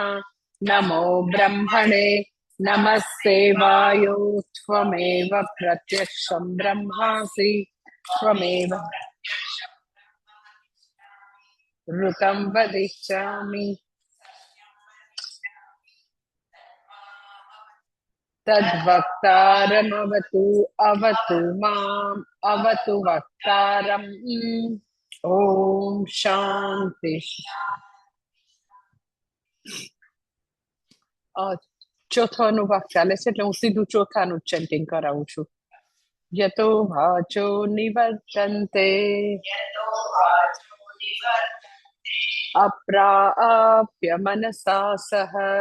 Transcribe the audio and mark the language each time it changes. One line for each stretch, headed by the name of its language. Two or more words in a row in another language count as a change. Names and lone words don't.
Sanskrit: नमो ब्रह्मणे नमस्ते वायो त्वमेव प्रत्यक्षं ब्रह्मासि त्वमेव ऋतं वदिष्यामि तद्वक्तारमवतु अवतु माम् अवतु वक्तारम्। ॐ शान्ति।
Gujarati: ચોથો અનુભાગ ચાલે છે એટલે હું સીધું ચોથાનું ચેન્ટિંગ કરાવું છું.
Sanskrit: यतो वाचो निवर्तन्ते अप्राप्य मनसा सह